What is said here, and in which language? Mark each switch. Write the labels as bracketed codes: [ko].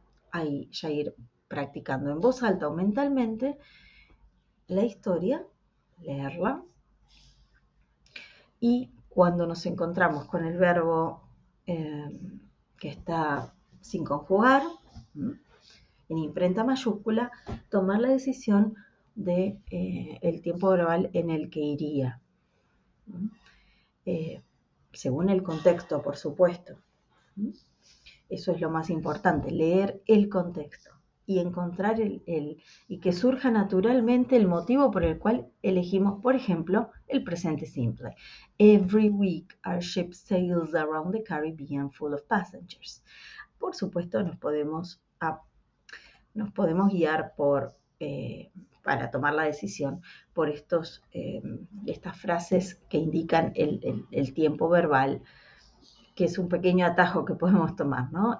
[es] ahí ya ir practicando en voz alta o mentalmente la historia, leerla, y cuando nos encontramos con el verbo que está sin conjugar, en imprenta mayúscula, tomar la decisión de el tiempo verbal en el que iría, según el contexto, por supuesto. Eso es lo más importante, leer el contexto y encontrar y que surja naturalmente el motivo por el cual elegimos, por ejemplo, el presente simple. [en] Every week our ship sails around the Caribbean full of passengers. [es] Por supuesto, nos podemos guiar para tomar la decisión por estas frases que indican el tiempo verbal, que es un pequeño atajo que podemos tomar, ¿no?